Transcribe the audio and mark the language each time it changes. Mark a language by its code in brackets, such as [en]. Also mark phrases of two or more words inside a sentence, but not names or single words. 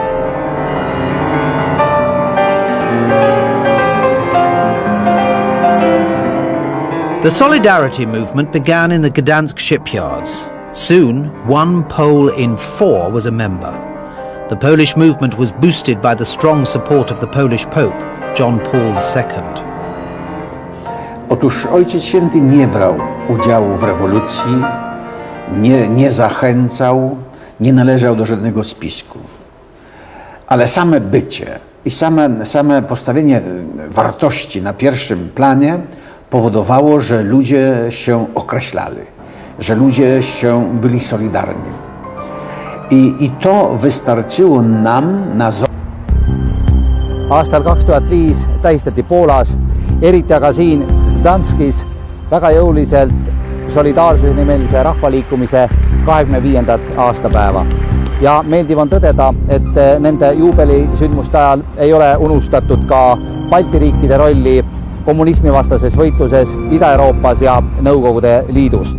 [en] The Solidarity movement began in the Gdansk shipyards. Soon, 1 Pole in 4 was a member. The Polish movement was boosted by the strong support of the Polish Pope, John Paul II. [pl] Otóż Ojciec Święty nie brał udziału w rewolucji, nie zachęcał, nie należał do żadnego spisku. Ale same bycie i same postawienie wartości na pierwszym planie powodowało, że ludzie się określali, że ludzie byli solidarni. I to wystarczyło nam na... [et] Aastal 2005 tähistati Poolas, eriti aga siin Gdanskis, väga jõuliselt solidaarsuse nimelise rahvaliikumise 25. aastapäeva. Ja meeldiv on tõdeda, et nende juubelisündmuste ajal ei ole unustatud ka Balti riikide rolli kommunismivastases võitluses Ida-Euroopas ja Nõukogude Liidus.